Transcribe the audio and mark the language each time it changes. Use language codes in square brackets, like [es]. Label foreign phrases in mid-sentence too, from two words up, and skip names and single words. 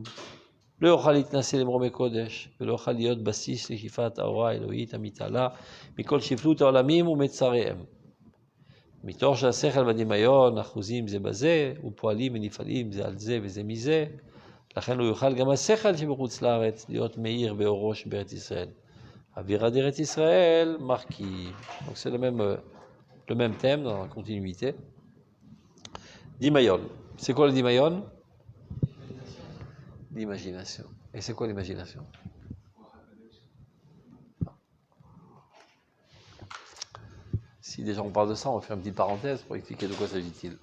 [he] לא יוכל להתנסה למרומי קודש, ולא יוכל להיות בסיס לשאיפת האורה האלוהית המתעלה מכל שפלות העולמים ומצריהם. מתוך שהשכל והדמיון אחוזים זה בזה, ופועלים ונפעלים זה על זה וזה מזה, לכן לא יוכל גם השכל שבחוץ לארץ להיות מאיר באורו שבארץ ישראל. אווירה d'Eretz Israël מרכיב. [fr] Donc c'est le même thème dans la continuité. Dimayon. C'est quoi le dimayon? L'imagination. Et c'est quoi l'imagination? Si déjà on parle de ça, on va faire une petite parenthèse pour expliquer de quoi s'agit-il.